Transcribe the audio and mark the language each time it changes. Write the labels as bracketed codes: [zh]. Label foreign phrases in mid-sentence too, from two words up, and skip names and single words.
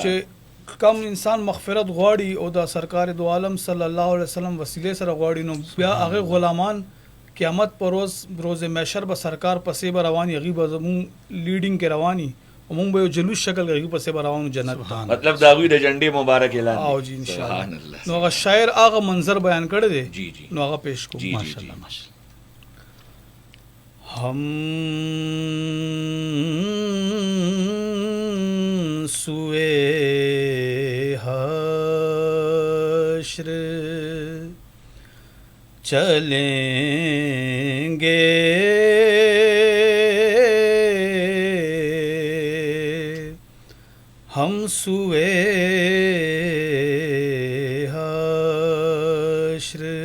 [ps] چې کم انسان مغفرت غواړي او د سرکار دو عالم [ar] صلی الله علیه وسلم [ps] وسیله سره غواړي، نو بیا هغه غلامان قیامت پر روز محشر به سرکار پسې به رواني، هغه به زمون لیډینګ کې رواني، مونږ به یو جلوس شکل غږی پسې به روانو جنت ته. مطلب دا غوی د جنډې مبارک اعلان. او جی [ar] ان شاء الله. [ps] نو هغه شاعر هغه منظر بیان کړی دی. جی جی. نو هغه پیش کوم. [ar] ماشاءالله ماشاءالله. [ur] ہم سوئے حشر چلیں گے، ہم سوئے حشر